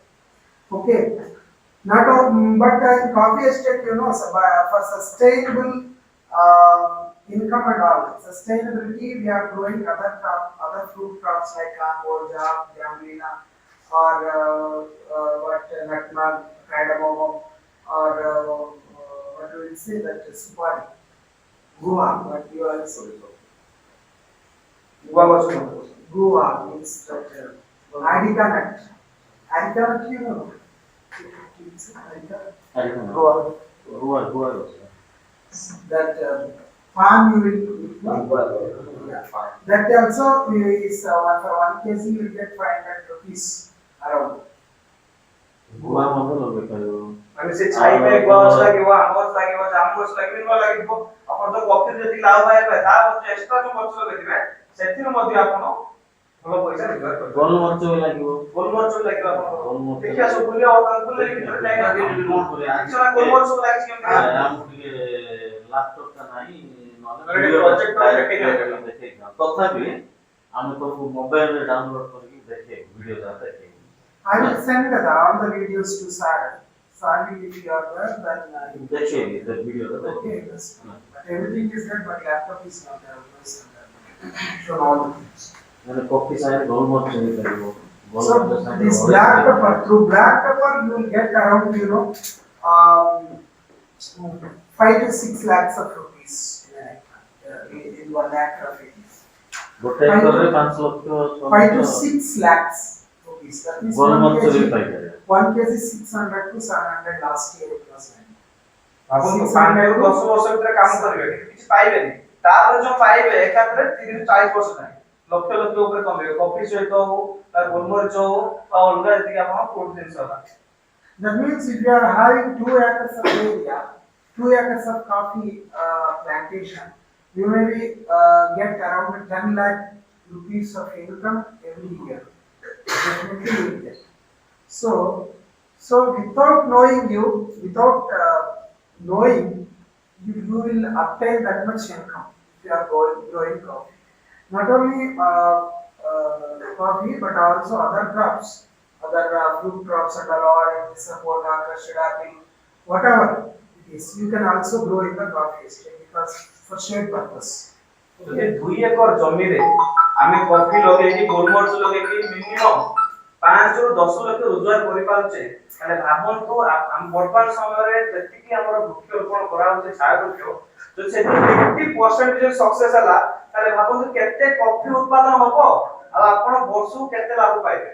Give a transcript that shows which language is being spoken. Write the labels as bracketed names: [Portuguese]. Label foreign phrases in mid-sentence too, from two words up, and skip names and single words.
[English] Okay, not all, but in coffee estate, you know, for sustainable income and all, sustainability, we are growing other fruit crops like amboja, gramina, or nutmeg, cardamom, or what do we say that supari. Goa, but you are sorry. [Odia] ଗୁଆ ଗଛ ନୁହଁ। [English] Goa means that Adica nut. Adica nut, you know? Adica. [Odia] ଗୋଆ ଗୋଆ ଗୋଆ ଗଛ [English] That palm you will yeah. That also is for 1 kg you will get 500 rupees around. [Odia] ଗୁଆ ମଧ୍ୟ ଲଗେଇ ପାରିବ। ମାନେ ସେ ଛାଇ ପାଇଁ ଗୁଆ ଗଛ ଲାଗିବ, ଆମ୍ବ ଗଛ ଲାଗିବ, ଜାମୁ ଗଛ ଲାଗିବ, ନୂଆ ଲାଗିବ। ଆପଣ ତ କଫିରେ ଯେତିକି ଲାଭ ପାଇବେ ତା ମଧ୍ୟ ଏକ୍ସଟ୍ରା ଯୋଉ ଗଛ ଲଗେଇଥିବେ ସେଥିରୁ ମଧ୍ୟ ଆପଣ ଭଲ ପଇସା ରୋଜଗାର କରିପାରିବେ। ଗୋଲମରିଚ ବି ଲାଗିବ। ଗୋଲମରିଚ ବି ଲାଗିବ ଆପଣଙ୍କର। ଗୋଲମରିଚ ଦେଖିବା ସବୁ ବୁଲିବା ବୁଲିକି ଭିତରେ ଯାଇନା ଗୋଲମରିଚ ସବୁ ଲାଗିଛି କେମିତି? ଆମକୁ ଟିକେ ଲାପଟପ୍ ଟା ନାହିଁ ଗୋଟେ ନହେଲେ project ଦେଖେଇ ଦିଅନ୍ତୁ। ଦେଖେଇଥାଉ। ତଥାପି ଆମେ ତାକୁ ମୋବାଇଲରେ ଡାଉନଲୋଡ କରିକି ଦେଖେଇବୁ ଭିଡିଓ ଟା ଦେଖେଇବୁ। [English] I will send all the videos to Sir. Sir, if you are there, then [Odia] ଦେଖେଇବି ସେ ଭିଡିଓ ଟା ଦେଖେଇବି। [English] okay. Yes. But everything is there, but laptop is not there. I will send that. Show all the things. [Odia] ମାନେ କଫି ସାଙ୍ଗରେ ଗୋଲମରିଚ ବି ପାରିବ। [English] So this black pepper, through black pepper you will get around, you know, um, 5 to 6 lakhs of rupees in 1 lakh of it. [Odia] ଗୋଟେ ଏକରରେ 5 ଲକ୍ଷ [English] 5 to 6 lakhs rupees. That means 1 [Odia] ଗୋଲମରିଚ ବି kg, ପାଇପାରିବ। [English] 1 kg 600 to 700 last year it was. [Odia] ଆପଣ 5 ରୁ 10 ବର୍ଷ ଭିତରେ କାମ କରିବେ କିନ୍ତୁ କିଛି ପାଇବେନି। ତାପରେ ଯୋଉ ପାଇବେ ଏକାଥରେ 30 ରୁ 40 ବର୍ଷ ଯାଏଁ ଲକ୍ଷ ଲକ୍ଷ ଉପରେ କମେଇବେ। କଫି ସହିତ ହଉ ବା ଗୋଲମରିଚ ହଉ ବା ଅଲଗା ଯେତିକି ଆପଣ ଫୁଡ୍ ଜିନିଷ ହେଲା। [English] That means if you are having 2 acres of area, 2 acres of coffee plantation, you may be, get around 10 lakh rupees of income every year. Definitely you will get. So without knowing without knowing, you will obtain that much income if you are growing coffee. Not only coffee, but also other crops, other fruit crops and all, orange, sapota, custard apple, whatever it is. You can also grow in the coffee estate because for shade purpose. [Odia] ଯଦି 2 ଏକର ଜମିରେ ଆମେ କଫି ଲଗେଇକି ଗୋଲମରିଚ ଲଗେଇକି ମିନିମମ୍ 5 ରୁ 10 ଲକ୍ଷ ରୋଜଗାର କରିପାରୁଛେ ତାହେଲେ ଭାବନ୍ତୁ ଆମ ବର୍ତ୍ତମାନ ସମୟରେ ଯେତିକି ଆମର ବୃକ୍ଷରୋପଣ କରାହଉଛି ଛାୟା ବୃକ୍ଷ ଯଦି ସେଥିରୁ 50% ଯଦି ସକ୍ସେସ୍ ହେଲା ତାହେଲେ ଭାବନ୍ତୁ କେତେ କଫି ଉତ୍ପାଦନ ହବ ଆଉ ଆପଣ ବର୍ଷକୁ କେତେ ଲାଭ ପାଇବେ।